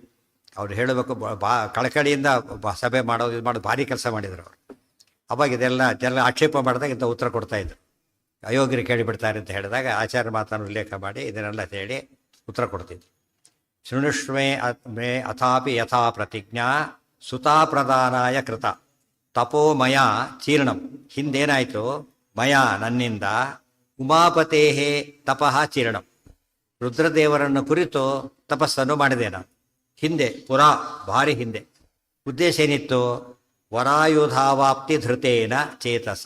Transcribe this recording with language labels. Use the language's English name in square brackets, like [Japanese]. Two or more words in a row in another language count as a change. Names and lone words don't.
[Kannada] ಅವ್ರು ಹೇಳಬೇಕು, ಕಳಕಳಿಯಿಂದ ಸಭೆ ಮಾಡೋದು ಇದು ಮಾಡೋದು ಭಾರಿ ಕೆಲಸ ಮಾಡಿದರು ಅವರು. ಅವಾಗ ಇದೆಲ್ಲ ಜನ ಆಕ್ಷೇಪ ಮಾಡಿದಾಗ ಇಂಥ ಉತ್ತರ ಕೊಡ್ತಾಯಿದ್ರು. ಅಯೋಗ್ಯರು ಕೇಳಿಬಿಡ್ತಾರೆ ಅಂತ ಹೇಳಿದಾಗ ಆಚಾರ್ಯ ಮಾತನ್ನು ಉಲ್ಲೇಖ ಮಾಡಿ ಇದನ್ನೆಲ್ಲ ಹೇಳಿ ಉತ್ತರ ಕೊಡ್ತಿದ್ರು. [Sanskrit] ಶೃಣುಷ್ಮೇ ಮೇ ಅಥಾಪಿ ಯಥಾ ಪ್ರತಿಜ್ಞಾ ಸುತಾ ಪ್ರದಾನಾಯ ಕೃತ ತಪೋಮಯ ಚೀರ್ಣಂ. [Kannada] ಹಿಂದೇನಾಯಿತು? ಮಯ ನನ್ನಿಂದ [Sanskrit] ಉಮಾಪತೇಹೇ ತಪಃ ಚೀರ್ಣಂ, [Kannada] ರುದ್ರದೇವರನ್ನು ಕುರಿತು ತಪಸ್ಸನ್ನು ಮಾಡಿದೆ ನಾನು ಹಿಂದೆ, ಪುರಾ ಭಾರಿ ಹಿಂದೆ. ಉದ್ದೇಶ ಏನಿತ್ತು? [Sanskrit] ವರಾಯುಧಾವಾಪ್ತಿ ಧೃತೇನ ಚೇತಸ.